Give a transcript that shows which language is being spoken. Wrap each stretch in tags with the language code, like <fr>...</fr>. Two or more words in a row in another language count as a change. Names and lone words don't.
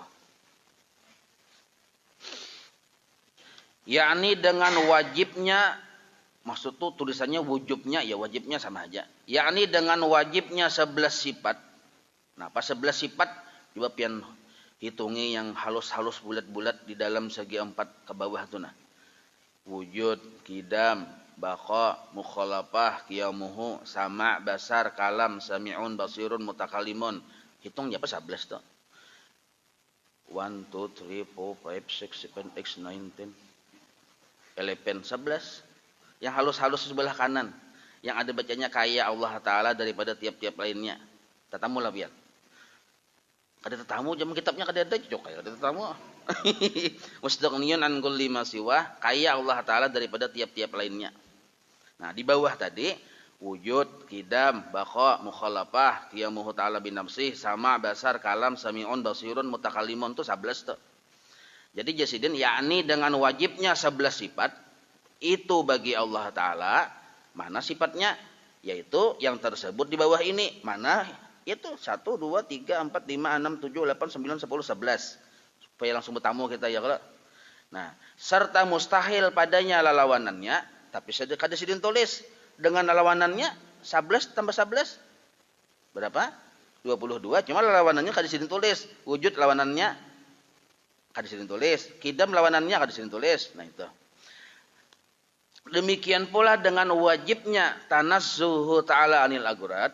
<bjn>Yakni dengan wajibnya, maksud tuh tulisannya wujubnya, ya wajibnya sama aja. Yakni dengan wajibnya 11 sifat. Nah, pas 11 sifat coba pian hitungi yang halus-halus bulat-bulat di dalam segi 4 ke bawah tuh nah.</bjn> <ar>وجود قدم بقاء مخالفة, قيامه سمع بصر كلام سميع بصير, mutakalimun.</ar> <bjn>Hitung apa 11 tuh. 1 2 3 4 5 6 7 8 9 10 11 11. Yang halus-halus sebelah kanan, yang ada bacanya kaya Allah Ta'ala daripada tiap-tiap lainnya. Tatamu lah biar. Kada tetamu jam kitabnya kada ada cocok kayak kada tetamu.</bjn> <ar>مستغن عن كل ما سواه, kaya Allah Ta'ala daripada tiap-tiap lainnya.</ar> <bjn>Nah, di bawah tadi</bjn> <ar>وجود قدم بقاء مخالفة قيامه تعالى بنفسه سمع بصر كلام سميع بصير متكلم</ar> <bjn>itu 11 tuh. Jadi Jasidin yakni dengan wajibnya 11 sifat itu bagi Allah Ta'ala. Mana sifatnya? Yaitu yang tersebut di bawah ini. Mana? Itu 1, 2, 3, 4, 5, 6, 7, 8, 9, 10, 11. Supaya langsung bertamu kita ya kalau. Nah, serta mustahil padanya lawanannya, tapi kada sidin tulis dengan lawanannya 11 tambah 11 berapa? 22. Cuma lawanannya kada sidin tulis. Wujud lawanannya kada sidin tulis. Qidam lawanannya kada sidin tulis. Nah itu. Demikian pula dengan wajibnya</bjn> <ar>تنزهه تعالى عن الأغراض.</ar>